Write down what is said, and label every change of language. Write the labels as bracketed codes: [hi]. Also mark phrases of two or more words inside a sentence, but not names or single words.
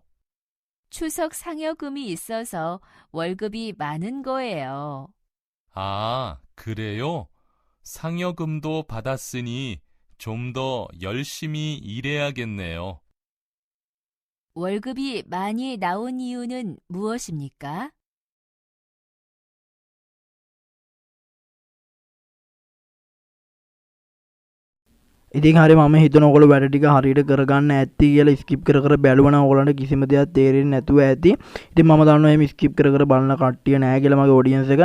[ko] 추석 상여금이 있어서 월급이 많은 거예요. 아, 그래요? 상여금도 받았으니 좀 더 열심히 일해야겠네요. 월급이 많이 나온 이유는 무엇입니까? [si] ඉතින් හරි මම හිතන ඔයගොල්ලෝ වැඩ ටික හරියට කරගන්න ඇති කියලා ස්කිප් කර කර බැලුවා නම් ඔයගොල්ලන්ට කිසිම දෙයක් තේරෙන්නේ නැතුව ඇති. ඉතින් මම දන්නවා එහෙම ස්කිප් කර කර බලන කට්ටිය නැහැ කියලා මගේ ඔඩියන්ස් එක.